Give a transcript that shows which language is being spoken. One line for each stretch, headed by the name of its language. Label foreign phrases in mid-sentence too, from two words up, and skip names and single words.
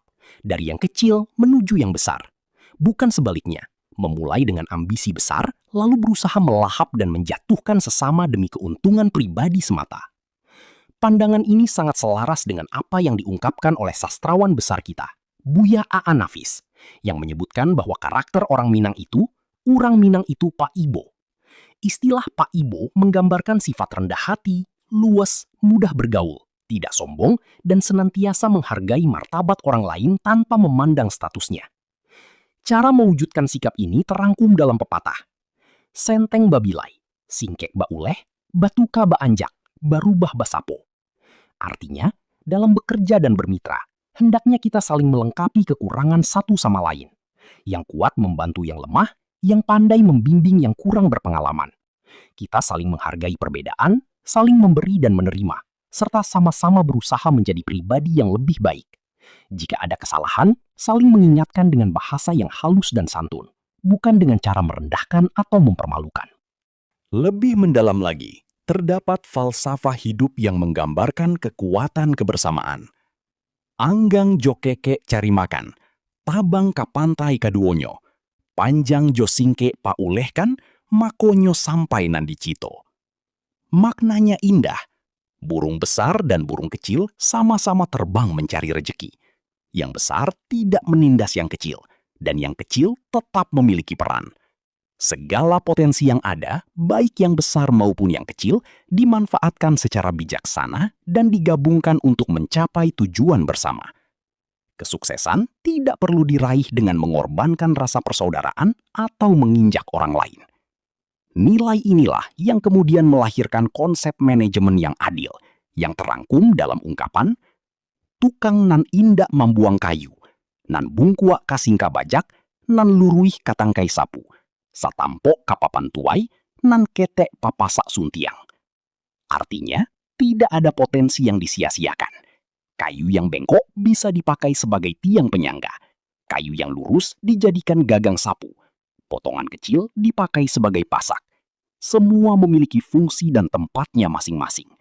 Indonesian: Dari yang kecil menuju yang besar. Bukan sebaliknya, memulai dengan ambisi besar, lalu berusaha melahap dan menjatuhkan sesama demi keuntungan pribadi semata. Pandangan ini sangat selaras dengan apa yang diungkapkan oleh sastrawan besar kita, Buya Aan Nafis, yang menyebutkan bahwa karakter orang Minang itu, urang Minang itu Pak Ibo. Istilah Pak Ibo menggambarkan sifat rendah hati, luas, mudah bergaul, tidak sombong, dan senantiasa menghargai martabat orang lain tanpa memandang statusnya. Cara mewujudkan sikap ini terangkum dalam pepatah.
Minangkabau: Senteng babilai, singkek ba uleh, batuka ba anjak, barubah basapo.
Indonesian: Artinya, dalam bekerja dan bermitra, hendaknya kita saling melengkapi kekurangan satu sama lain. Yang kuat membantu yang lemah, yang pandai membimbing yang kurang berpengalaman. Kita saling menghargai perbedaan, saling memberi dan menerima, serta sama-sama berusaha menjadi pribadi yang lebih baik. Jika ada kesalahan, saling mengingatkan dengan bahasa yang halus dan santun, bukan dengan cara merendahkan atau mempermalukan. Lebih mendalam lagi, terdapat falsafah hidup yang menggambarkan kekuatan kebersamaan.
Minangkabau: Anggang jo keke cari makan, tabang ka pantai kaduonyo, panjang jo singke pa ulehkan, makonyo sampai nandi cito.
Indonesian: Maknanya indah. Burung besar dan burung kecil sama-sama terbang mencari rejeki. Yang besar tidak menindas yang kecil, dan yang kecil tetap memiliki peran. Segala potensi yang ada, baik yang besar maupun yang kecil, dimanfaatkan secara bijaksana dan digabungkan untuk mencapai tujuan bersama. Kesuksesan tidak perlu diraih dengan mengorbankan rasa persaudaraan atau menginjak orang lain. Nilai inilah yang kemudian melahirkan konsep manajemen yang adil, yang terangkum dalam ungkapan,
Minangkabau: tukang nan indak membuang kayu, nan bungkua kasingka bajak, nan luruih katangkai sapu, satampo kapapan tuai, nan ketek papasak suntiang.
Indonesian: Artinya, tidak ada potensi yang disia-siakan. Kayu yang bengkok bisa dipakai sebagai tiang penyangga. Kayu yang lurus dijadikan gagang sapu. Potongan kecil dipakai sebagai pasak. Semua memiliki fungsi dan tempatnya masing-masing.